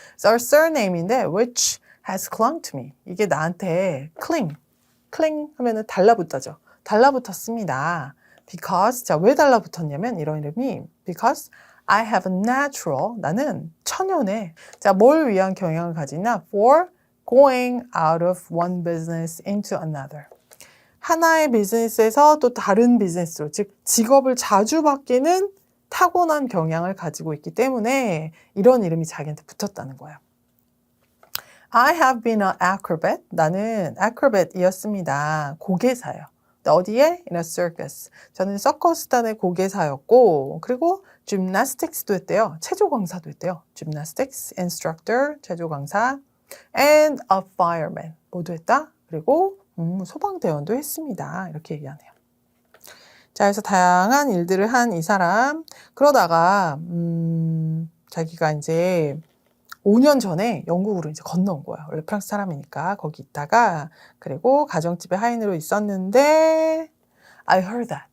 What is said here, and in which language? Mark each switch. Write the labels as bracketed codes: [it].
[en] So surname인데 which has clung to me. [ko] 이게 나한테 cling 하면은 달라붙다죠. 달라붙었습니다. [en] Because [ko] 자, 왜 달라붙었냐면 이런 이름이 [en] because I have a natural [ko] 나는 천연의 자, 뭘 위한 경향을 가지나 [en] for going out of one business into another. [ko] 하나의 비즈니스에서 또 다른 비즈니스로 즉 직업을 자주 바뀌는 타고난 경향을 가지고 있기 때문에 이런 이름이 자기한테 붙었다는 거예요. [en] I have been an acrobat. [ko] 나는 acrobat이었습니다. 고개사요. 어디에? [en] In a circus. [ko] 저는 서커스단의 고개사였고 그리고 gymnastics도 했대요. 체조 강사도 했대요. [en] gymnastics, instructor, 체조 강사 and a fireman. [ko] 모두 했다. 그리고 소방대원도 했습니다. 이렇게 얘기하네요. 자, 그래서 다양한 일들을 한 이 사람. 그러다가 자기가 이제 5년 전에 영국으로 이제 건너온 거야. 원래 프랑스 사람이니까 거기 있다가 그리고 가정집에 하인으로 있었는데 [en] I heard that.